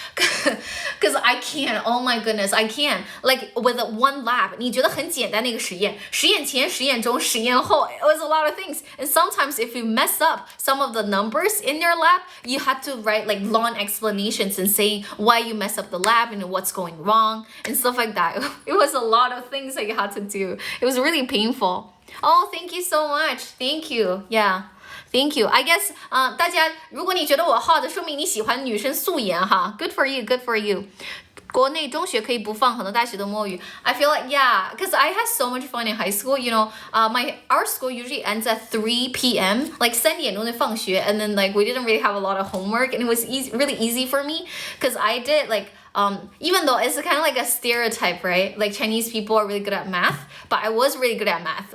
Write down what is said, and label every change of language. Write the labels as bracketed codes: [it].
[en] Because I can't. Oh my goodness, I can't. Like with one lab, 你觉得很简单的一个实验，实验前、实验中、实验后, it was a lot of things. And sometimes if you mess up some of the numbers in your lab, you had to write like long explanations and saying why you messed up the lab and what's going wrong and stuff like that. It was a lot of things that you had to do. It was really painful. Oh, thank you so much. Thank you. Yeah. Thank you. [zh] I guess 大家如果你觉得我hot，说明你喜欢女生素颜哈。 [en] Good for you. Good for you. [zh] 国内中学可以不放，很多大学都摸鱼。 [en] I feel like yeah, because I had so much fun in high school. You know, our school usually ends at 3 p.m. Like 3点钟就放学 and then like we didn't really have a lot of homework, and it was really easy for me because I did like even though it's kind of like a stereotype, right? Like Chinese people are really good at math, but I was really good at math.